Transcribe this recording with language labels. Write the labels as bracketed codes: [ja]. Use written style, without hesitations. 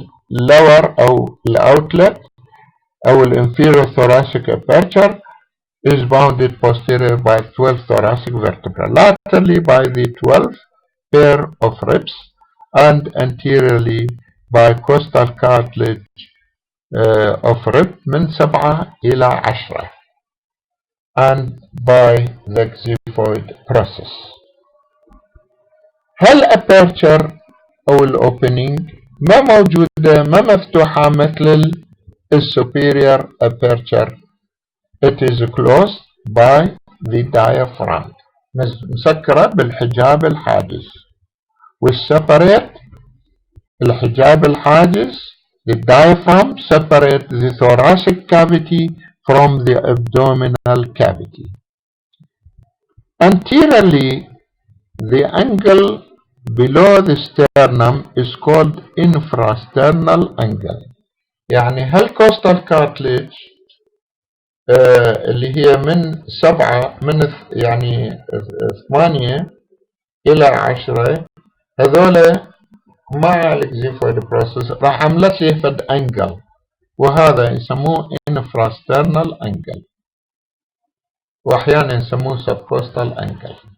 [en] lower أو outlet أو inferior thoracic aperture is bounded posterior by 12 thoracic vertebra, laterally by the 12 pair of ribs and anteriorly by costal cartilage of rib [ar] من 7 إلى 10 [en] and by the xiphoid process. [ar] هل aperture أو الأوبننج ما موجودة ما مفتوحة مثل superior aperture. [en] It is closed by the diaphragm. [ar] مسكرة بالحجاب الحاجز. [en] والseparate [ar] الحجاب الحاجز [en] the diaphragm separate the thoracic cavity from the abdominal cavity. Anteriorly, the angle below the sternum is called infrasternal angle. [ar] يعني هل coastal cartilage اللي هي من 8 إلى 10 هذول مع الإكزيفويد بروسس راح عملت لي فد أنجل، وهذا يسموه infrasternal angle، وأحيانا يسموه subcostal angle.